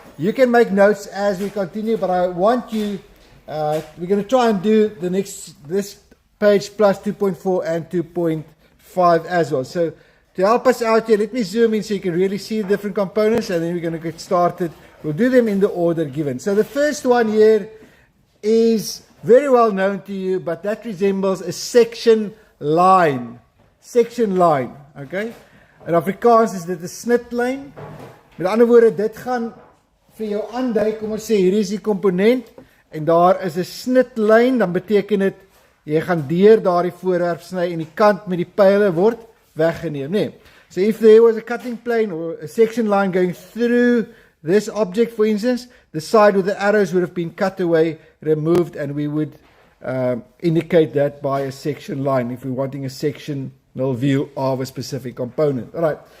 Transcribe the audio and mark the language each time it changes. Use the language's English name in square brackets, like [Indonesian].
[English] You can make notes as we continue, but I want you, we're going to try and do this page plus 2.4 and 2.5 as well. So to help us out here, let me zoom in so you can really see the different components, and then we're going to get started. We'll do them in the order given. So the first one here is very well known to you, but that resembles a section line. Section line, okay? [Afrikaans] In Afrikaans is dit 'n snitlyn. Met ander woorde, dit gaan vir jou aandui, kom ons sê hier is die komponent en daar is 'n snitlyn, dan beteken dit jy gaan deur daardie voorwerp sny en die kant met die pyle word weggeneem, nee. [English] So if there was a cutting plane or a section line going through this object, for instance, the side with the arrows would have been cut away, removed, and we would indicate that by a section line if we're wanting a sectional view of a specific component. All right.